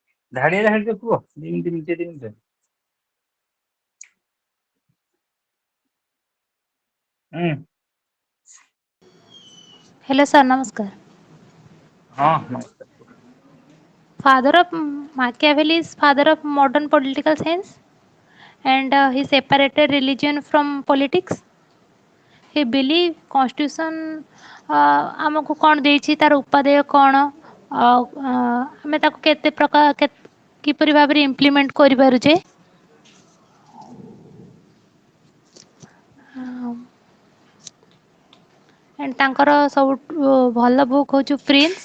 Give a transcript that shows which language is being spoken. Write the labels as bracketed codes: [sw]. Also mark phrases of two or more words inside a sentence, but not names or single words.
[or] ଧାଡିଆ ଧାଡିରେ କୁହ, 2 ମିନିଟ୍ ମିନିଟ୍ 2 ମିନିଟ୍। ହୁଁ। [en] Hello, sir. Namaskar. [or] ହଁ ନମସ୍କାର କୁହ। [en] Father of Machiavelli is father of modern political science, and he separated religion from politics. He believed constitution [or] ଆମକୁ କ'ଣ ଦେଇଛି, ତାର ଉପାଦେୟ କ'ଣ, ଆଉ ଆମେ ତାକୁ କେତେ ପ୍ରକାର କିପରି ଭାବରେ ଇମ୍ପ୍ଲିମେଣ୍ଟ କରିପାରୁଛେ। ଆଣ୍ଡ ତାଙ୍କର ସବୁଠୁ ଭଲ ବୁକ୍ ହେଉଛି ପ୍ରିନ୍ସ।